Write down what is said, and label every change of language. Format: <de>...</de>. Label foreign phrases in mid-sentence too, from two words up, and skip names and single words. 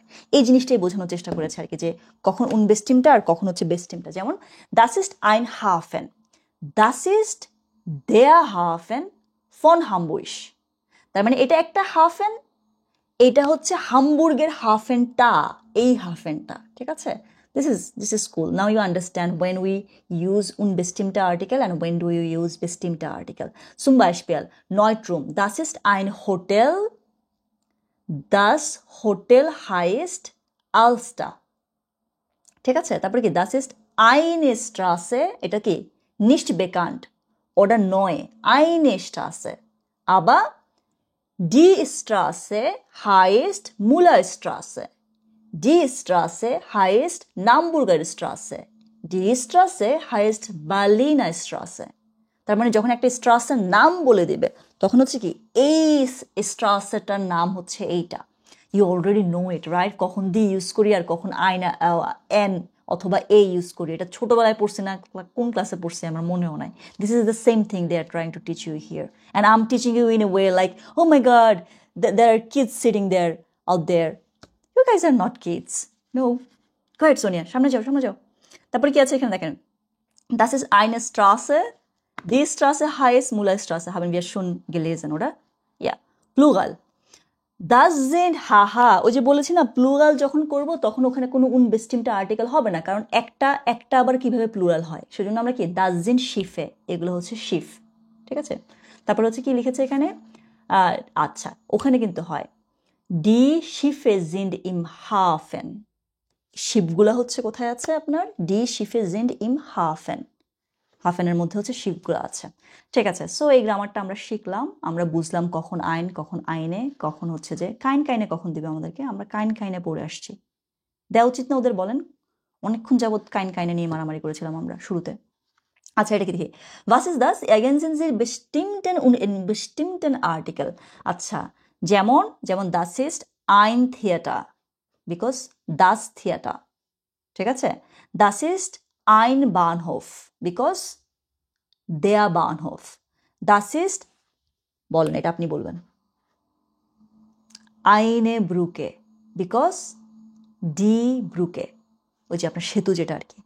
<bn>এই জিনিসটাই বোঝানোর চেষ্টা করেছে আর কি, যে কখন বেস্টিমটা আর কখন হচ্ছে বেস্টিমটা।</bn> <de>যেমন das ist ein Hafen, das ist der Hafen von Hamburg.</de> <bn>তার মানে এটা একটা হাফেন, এটা হচ্ছে হামবুর্গের হাফেনটা, এই হাফেনটা, ঠিক আছে।</bn> <en>This is cool. Now you understand when we use</en> <de>unbestimmte Artikel</de> <en>and when do you use</en> <de>bestimmte Artikel. Zum Beispiel Neutrum. Das ist ein Hotel. Das Hotel heißt Alster.</de> <bn>ঠিক আছে। তারপরে কি</bn> <de>das ist eine Straße,</de> <bn>এটা কি</bn> <de>nicht bekannt oder neu, eine Straße. Aber die Straße heißt Mullerstraße. Die Straße heißt Naumburger Straße. Die Straße heißt Berliner Straße.</de> <bn>তার মানে যখন একটা স্ট্রাসের নাম বলে দিবে তখন হচ্ছে কি এই স্ট্রাসেটার নাম হচ্ছে এইটা।</bn> <en>you already know it right,</en> <bn>কখন দি ইউজ করি আর কখন আইনা এন অথবা এ ইউজ করি, এটা ছোটবেলায় পড়ছি না কোন ক্লাসে পড়ছি আমার মনেও নাই।</bn> <en>this is the same thing they are trying to teach you here and I am teaching you in a way like oh my god there are kids sitting there out there. You guys are not kids. No. Go ahead, Sonia.</en> <bn>সামনে যাও। তারপরে কি আছে এখানে দেখেন,</bn> <de>das ist eine Straße, die Straße heißt Mullerstraße, haben wir schon gelesen, oder? Ja. Plural. Das sind haha,</de> <bn>ওই যে বলেছি না প্লুরাল যখন করব তখন ওখানে কোনো unbestimmte আর্টিকেল হবে না, কারণ একটা আবার কিভাবে প্লুরাল হয়, সেজন্য আমরা কি</bn> <de>das sind Schiffe,</de> <bn>এগুলো হচ্ছে শিফ, ঠিক আছে। তারপর হচ্ছে কি লিখেছে এখানে, আচ্ছা ওখানে কিন্তু হয়</bn> <de>Die Schiffe sind im Hafen.</de> <bn>শিপগুলা হচ্ছে কোথায় আছে আপনার,</bn> <de>Die Schiffe sind im Hafen.</de> <bn>হাফেনের মধ্যে হচ্ছে শিপগুলো আছে, ঠিক আছে। সো এই গ্রামারটা আমরা শিখলাম, আমরা বুঝলাম কখন আইন কখন আইনে, কখন হচ্ছে যে কাইনে কখন দিবে আমাদেরকে, আমরা কাইনে পড়ে আসছি। দেওয়া উচিত না ওদের বলেন, অনেকক্ষণ যাবৎ কাইনে নিয়ে মারামারি করেছিলাম আমরা শুরুতে। আচ্ছা এটা কি দেখি,</bn> <de>was ist das? Ergänzen Sie bestimmten und unbestimmten Artikel.</de> <bn>আচ্ছা যেমন</bn> <de>das ist ein Theater,</de> <bn>because</bn> <de>das Theater,</de> <bn>ঠিক আছে।</bn> <de>das ist ein Bahnhof, because der Bahnhof. das ist,</de> <bn>বলেন এটা আপনি বলবেন,</bn> <de>eine Brücke, because die Brücke,</de> <bn>ওই যে আপনার সেতু যেটা আর কি।</bn>